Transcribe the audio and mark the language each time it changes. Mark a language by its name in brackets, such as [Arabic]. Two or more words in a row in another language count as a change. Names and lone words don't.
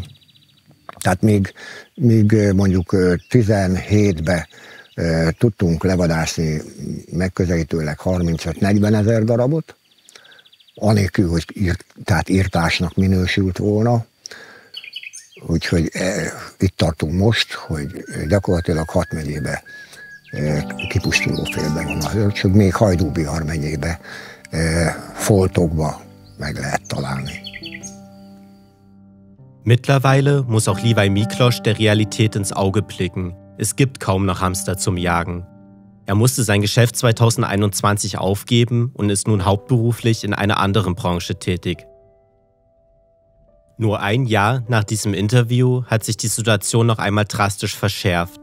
[Hungarian] Tehát míg mondjuk 17-ben tudtunk levadászni megközelítőleg 35-40 ezer darabot, anélkül, hogy tehát írtásnak minősült volna. Úgyhogy itt tartunk most, hogy gyakorlatilag 6 megyébe kipusztuló félben van a hörcsög, még Hajdú-Bihar megyébe foltokba meg lehet találni. [German] Mittlerweile muss auch Liwaj Miklos der Realität ins Auge blicken. Es gibt kaum noch Hamster zum Jagen. Er musste sein Geschäft 2021 aufgeben und ist nun hauptberuflich in einer anderen Branche tätig. Nur ein Jahr nach diesem Interview hat sich die Situation noch einmal drastisch verschärft.